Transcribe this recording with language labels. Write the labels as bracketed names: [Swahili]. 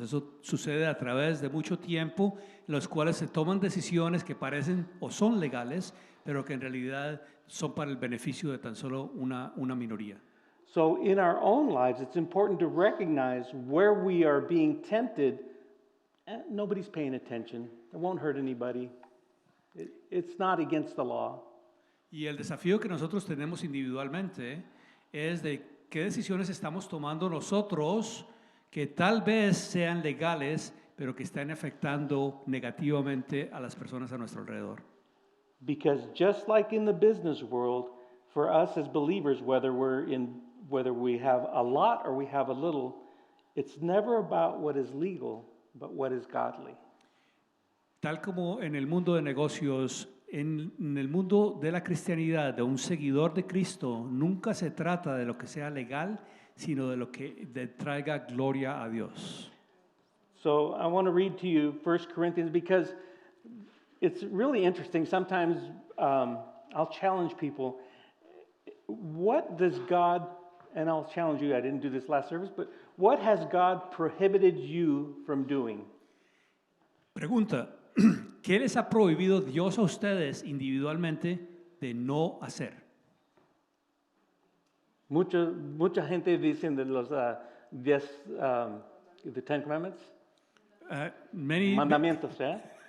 [Spanish] Eso sucede a través de mucho tiempo, en los cuales se toman decisiones que parecen o son legales, pero que en realidad son para el beneficio de tan solo una minoría. [English] So in our own lives, it's important to recognize where we are being tempted. Nobody's paying attention. It won't hurt anybody. It's not against the law. [Spanish] Y el desafío que nosotros tenemos individualmente es de qué decisiones estamos tomando nosotros que tal vez sean legales, pero que están afectando negativamente a las personas a nuestro alrededor. [English] Because just like in the business world, for us as believers, whether we have a lot or we have a little, it's never about what is legal, but what is godly. [Spanish] Tal como en el mundo de negocios, en el mundo de la cristianidad, de un seguidor de Cristo, nunca se trata de lo que sea legal, sino de lo que traiga gloria a Dios. [English] So I want to read to you 1 Corinthians because it's really interesting. Sometimes I'll challenge people. What does God, and I'll challenge you, I didn't do this last service, but what has God prohibited you from doing? [Spanish] Pregunta, ¿qué les ha prohibido Dios a ustedes individualmente de no hacer? Mucha gente dice de los 10, [English] the Ten Commandments, [Spanish] mandamientos, ¿eh?